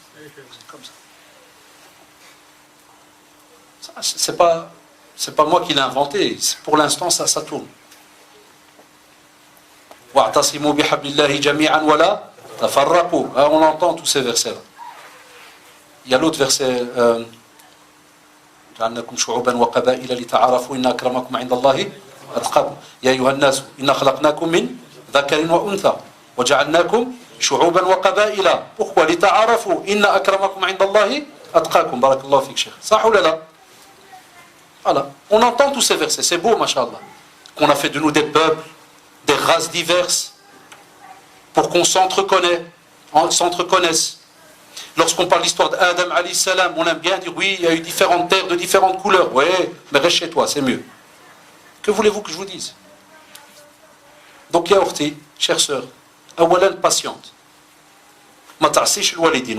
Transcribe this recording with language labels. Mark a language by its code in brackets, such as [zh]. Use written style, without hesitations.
[fr] C'est comme ça. C'est pas moi qui l'ai inventé. Pour l'instant, ça tourne. [ar] Wa'tasimu bihablillahi jami'an wala tafarraqu. [fr] On entend tous ces versets-là. Il y a l'autre verset. [ar] جعلناكم شعوبا وقبائل لتعارفوا إن أكرمكم عند الله أتقاكم يا أيها الناس إنا خلقناكم من ذكر وأنثى وجعلناكم شعوبا وقبائل pourquoi لتعارفوا إن أكرمكم عند الله أتقاكم بارك الله فيك شيخ صح ولا لا [fr] voilà on entend tous ces versets c'est beau machallah qu'on a fait de nous des peuples des races diverses pour qu'on s'entreconnaisse. Lorsqu'on parle de l'histoire d'Adam alayhi salam, on aime bien dire oui, il y a eu différentes terres de différentes couleurs. Oui, mais reste chez toi, c'est mieux. Que voulez-vous que je vous dise? Donc, ya ukhti, chère sœur, awalan patiente. [ar] Ma ta'sish al-walidin.